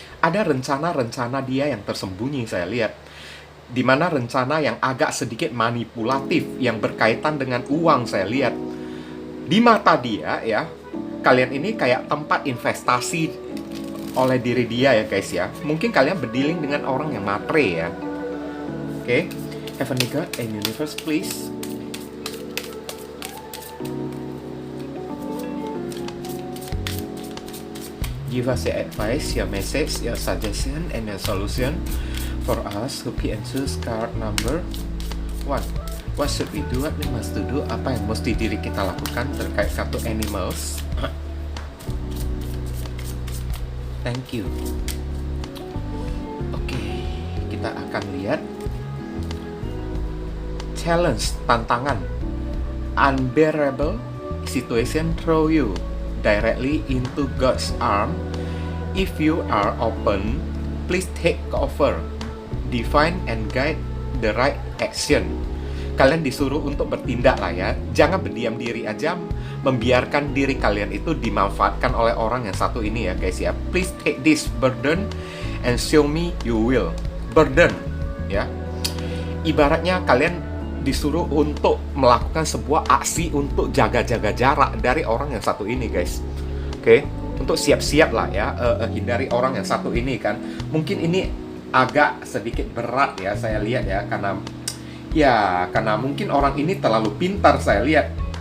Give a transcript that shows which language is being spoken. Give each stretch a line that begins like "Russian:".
Indonesian: Ada rencana-rencana dia yang tersembunyi saya lihat. Dimana rencana yang agak sedikit manipulatif, yang berkaitan dengan uang saya lihat. Di mata dia ya, kalian ini kayak tempat investasi oleh diri dia ya guys ya. Mungkin kalian berdealing dengan orang yang matre ya. Oke.
English: Heavenly God and Universe, please give us your advice, your message, your suggestion, and your solution for us who can choose card number 1. What should we do? What we must do?
Indonesian: Apa yang mesti diri kita lakukan terkait kartu Animals?
English: Thank you.
Indonesian: Oke, kita akan lihat challenge, tantangan.
English: Unbearable situation throw you directly into God's arm. If you are open, please take cover, define and guide the right action.
Indonesian: Kalian disuruh untuk bertindak lah ya. Jangan berdiam diri aja, membiarkan diri kalian itu dimanfaatkan oleh orang yang satu ini ya guys ya.
English: Please take this burden and show me you will. Burden ya.
Indonesian: Ibaratnya kalian disuruh untuk melakukan sebuah aksi untuk jaga-jaga jarak dari orang yang satu ini guys. Oke, untuk siap-siap lah ya, hindari orang yang satu ini kan. Mungkin ini agak sedikit berat ya saya lihat ya, karena mungkin orang ini terlalu pintar saya lihat.